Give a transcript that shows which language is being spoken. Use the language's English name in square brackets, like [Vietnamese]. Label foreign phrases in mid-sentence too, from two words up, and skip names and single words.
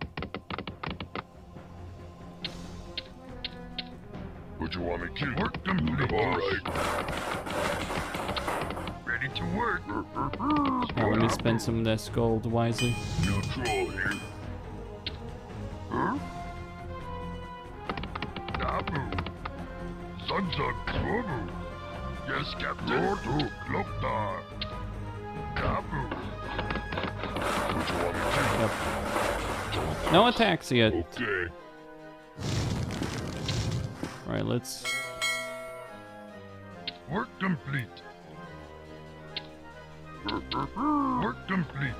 [English] Would you want me to work complete? All right. Ready to work. Now, let me spend some of this gold wisely. Neutral here. Dabu. Zug zug. Swobu. Yes, Captain. Lordu. Gloptar. Dabu. Would you want me to? Yep. No attacks yet. Okay. Alright, let's... Work complete. Work complete.